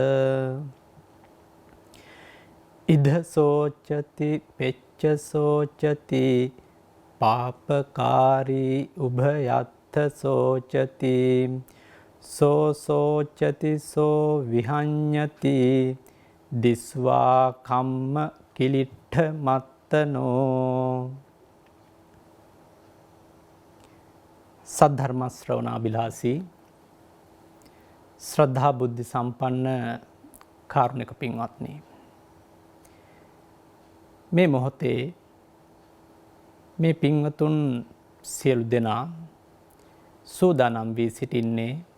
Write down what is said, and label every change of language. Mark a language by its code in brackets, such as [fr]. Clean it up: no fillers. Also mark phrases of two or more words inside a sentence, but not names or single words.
[pi] ඉද සෝචති පෙච්ච සෝචති පාපකාරී උභයත්ථ සෝචති සෝ සෝචති සෝ විහඤ්ඤති දිස්වා කම්ම කිලිට්ඨ මත්තනෝ. [si] සද්ධර්ම ශ්‍රවණාබිලාසී ශ්‍රද්ධා බුද්ධ සම්පන්න කාරුණික පින්වත්නි, මේ මොහොතේ මේ පින්වතුන් සියලු දෙනා සූදානම් වී සිටින්නේ